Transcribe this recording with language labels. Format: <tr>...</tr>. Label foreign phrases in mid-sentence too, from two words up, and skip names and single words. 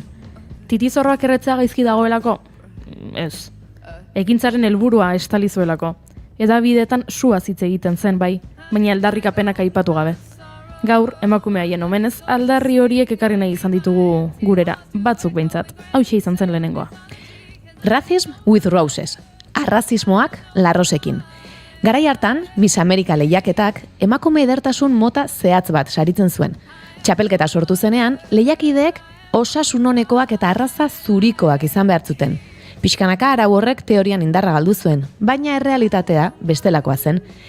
<eu>Titizorroak erretzea gaizki dagoelako? Ez. Ekintzaren helburua estali zuelako. Edabideetan suaz hitz egiten zen bai, baina aldarrikapenak aipatu gabe. Gaur, emakume haien omenez, aldarri horiek ekarri nahi izan ditugu gurera, batzuk behintzat. Hauxe izan zen lehenengoa.</eu> <en>Racism with Roses.</en> <eu>Arrazismoak larrosekin. Garai hartan, Miss Amerika lehiaketak emakume edertasun mota zehatz bat saritzen zuen. Txapelketa sortu zenean, lehiakideek osasun onekoak eta arraza zurikoak izan behar zuten. Pixkanaka arau horrek teorian indarra galdu zuen, baina errealitatea bestelakoa zen.</eu>